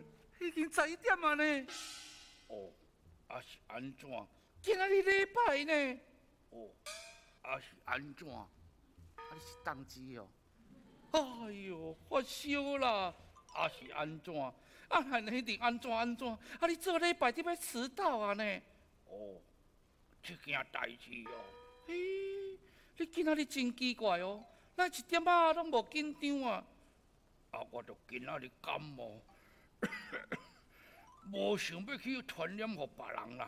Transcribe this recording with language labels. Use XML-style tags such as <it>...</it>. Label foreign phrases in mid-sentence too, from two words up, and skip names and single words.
<nan>已经11点啊呢。哦，是安怎？今仔日礼拜呢？哦，是安怎？你是当机哦？哎呦，发烧啦！是安怎？那一定安怎？你做礼拜你要迟到啊呢？哦，这件代志哦。你今仔日真奇怪哦，那一点仔拢无紧张啊？我就今仔日感冒，无想要去传染给别人啦。</nan>